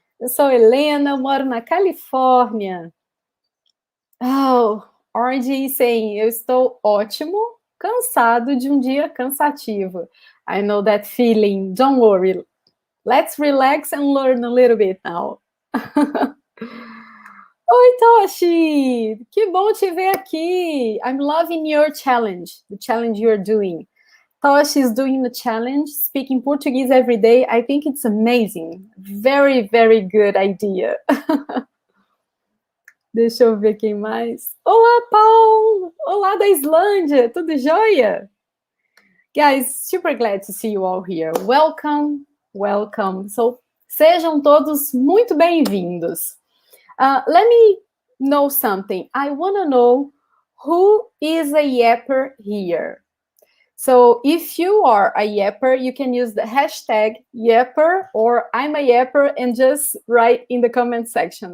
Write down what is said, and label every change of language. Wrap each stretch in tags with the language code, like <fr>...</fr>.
<pt>Eu sou Helena, moro na Califórnia.</pt> <en>Oh, RG is saying,</en> <pt>eu estou ótimo, cansado de um dia cansativo.</pt> <en>I know that feeling, don't worry. Let's relax and learn a little bit now.</en> <pt>Oi, Toshi! Que bom te ver aqui.</pt> <en>I'm loving your challenge, the challenge you're doing. Toshi is doing the challenge, speaking Portuguese every day. I think it's amazing. Very, very good idea.</en> <pt>Deixa eu ver quem mais. Olá, Paul! Olá da Islândia, tudo jóia?</pt> <en>Guys, super glad to see you all here. Welcome, welcome.</en> <pt>So, sejam todos muito bem-vindos.</pt> <en>Let me know something. I want to know who is a yapper here. So if you are a yapper, you can use the hashtag yapper or I'm a yapper and just write in the comment section.</en>